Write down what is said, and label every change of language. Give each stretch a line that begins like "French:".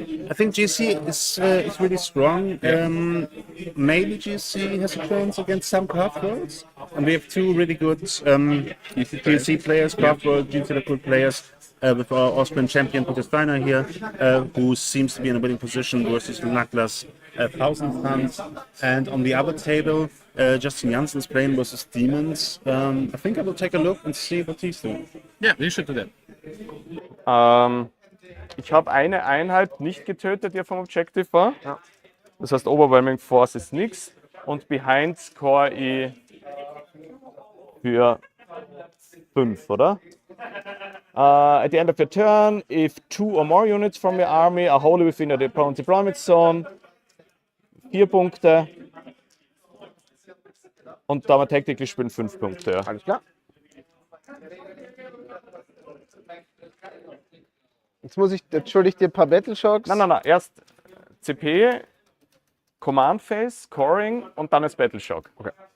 English: I think GSC is really strong. Maybe GSC has a chance against some Craftworlds, and we have two really good GSC players, Craftworld, GSC good players, with our Austrian champion Peter Steiner here, who seems to be in a winning position versus Naklas 1000 Suns. And on the other table, Justin Janssen is playing versus Demons. I think I will take a look and see what he's doing. Yeah, we should do that.
German: Ich habe eine Einheit nicht getötet, die vom Objective war. Ja. Das heißt, Overwhelming Force ist nichts. Und Behind score ich für 5, oder?
English: At the end of your turn, if 2 or more units from your army are wholly within the opponent's deployment zone,
German: 4 Punkte. Und da wir technically spielen 5 Punkte. Ja. Alles klar. Jetzt schulde ich dir ein paar Battleshocks. Nein. Erst CP, Command Phase, Scoring und dann als Battleshock. Okay.